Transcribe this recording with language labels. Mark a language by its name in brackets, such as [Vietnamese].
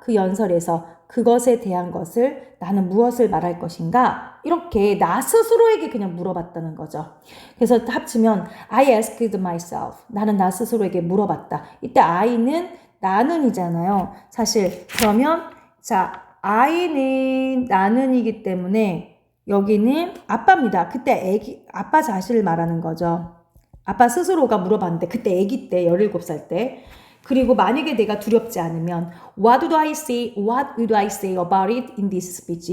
[Korean] 그 연설에서 그것에 대한 것을 나는 무엇을 말할 것인가? 이렇게 나 스스로에게 그냥 물어봤다는 거죠. 그래서 합치면 [English] I asked myself. [Korean] 나는 나 스스로에게 물어봤다. 이때 I는 나는이잖아요. 사실 그러면 자 I는 나는이기 때문에 여기는 아빠입니다. 그때 아빠 자신을 말하는 거죠. 아빠 스스로가 물어봤는데 그때 아기 때 17살 때 그리고 만약에 내가 두렵지 않으면 [English] what would I say about it in this speech?